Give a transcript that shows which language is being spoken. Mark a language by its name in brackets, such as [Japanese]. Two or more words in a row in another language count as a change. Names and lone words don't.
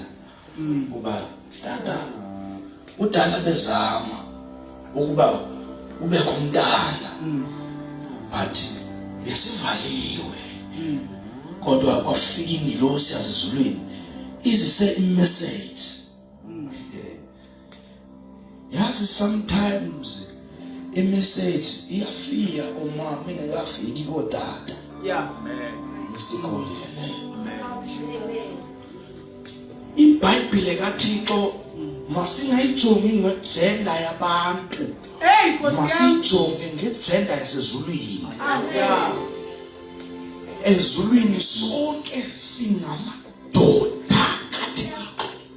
[Xhosa] Uba tata utata bezama ukuba ubekho umntana. [English] But besivaliwe. [Xhosa] Kodwa kwafika ingilosi yasezulwini izise imessage. [Zulu] Yazi [English] sometimes a message [Zulu] iyafika uma ingakafiki kodata. Mr. Kholi. [Xhosa] iBhayibhile kaThixo masingayijongi ngegender yabantu. Masijonge ngegender yasezulwini. Ezulwini sonke singamadoda kaThixo.